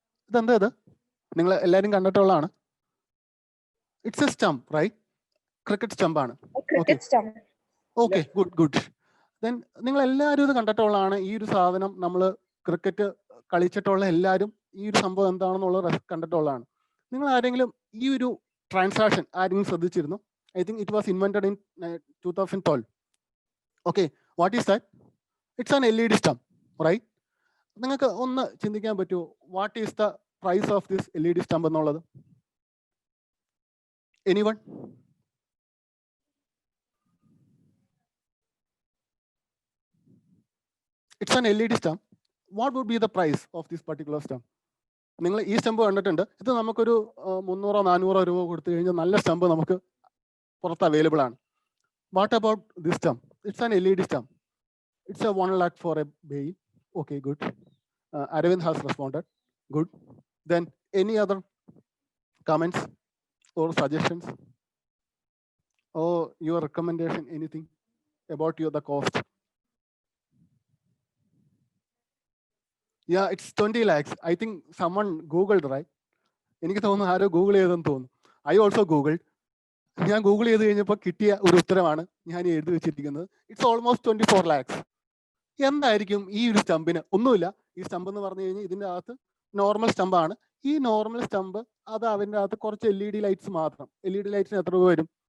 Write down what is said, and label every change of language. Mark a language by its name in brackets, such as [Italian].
[Malayalam] ഇതെന്താ ഇത്? നിങ്ങൾ എല്ലാവരും കണ്ടിട്ടുള്ളതാണ്. [English] It's a stump, right? [Malayalam] Cricket സ്റ്റംപാണ്. [English] Okay, good. [Malayalam] Then നിങ്ങൾ എല്ലാവരും ഇത് കണ്ടിട്ടുള്ളതാണ്. ഈ ഒരു സാധനം നമ്മൾ ക്രിക്കറ്റ് കളിച്ചിട്ടുള്ള എല്ലാവരും ഈ ഒരു സംഭവം എന്താണെന്നുള്ളത് കണ്ടിട്ടുള്ളതാണ്. നിങ്ങൾ ആരെങ്കിലും ഈ ഒരു transaction ആരെങ്കിലും ശ്രദ്ധിച്ചിരുന്നു? [English] I think it was invented in 2012. Okay, what is that? It's an LED stump, right? [Malayalam] നിങ്ങൾക്ക് ഒന്ന് ചിന്തിക്കാൻ പറ്റുമോ [English] what is the price of this LED stump [Malayalam] എന്നുള്ളത്? [English] Anyone? It's an LED stump. What would be the price of this particular stump? [Malayalam] നിങ്ങൾ ഈ stump കണ്ടിട്ടുണ്ട്. ഇത് നമുക്കൊരു 300-400 രൂപ കൊടുത്തു കഴിഞ്ഞാൽ നല്ല സ്റ്റമ്പ് നമുക്ക് പുറത്ത് അവൈലബിൾ ആണ്. [English] What about this stump? It's an LED stump. It's a 1 lakh for a bail. Okay, good. Arvind has responded. Good. Then any other comments or suggestions or your recommendation, anything about the cost? Yeah, it's 20 lakhs. I think someone Googled, right? [Malayalam] എനിക്ക് തോന്നുന്നു ആരോ Google ചെയ്തെന്ന് തോന്നുന്നു. [English] I also Googled. [Malayalam] ഞാൻ Google ചെയ്ത് കഴിഞ്ഞപ്പോൾ കിട്ടിയ ഒരു ഉത്തരമാണ് ഞാൻ എഴുതി വെച്ചിരിക്കുന്നത്. [English] It's almost 24 lakhs. [Malayalam] എന്തായിരിക്കും ഈ ഒരു സ്റ്റമ്പിന്? ഒന്നുമില്ല. ഈ സ്റ്റമ്പ് എന്ന് പറഞ്ഞു കഴിഞ്ഞാൽ ഇതിൻ്റെ അകത്ത് നോർമൽ സ്റ്റമ്പാണ്. ഈ നോർമൽ സ്റ്റമ്പ് അത് അതിൻ്റെ അകത്ത് കുറച്ച് LED ലൈറ്റ്സ് മാത്രം. LED ലൈറ്റ്സിന് എത്ര രൂപ വരും?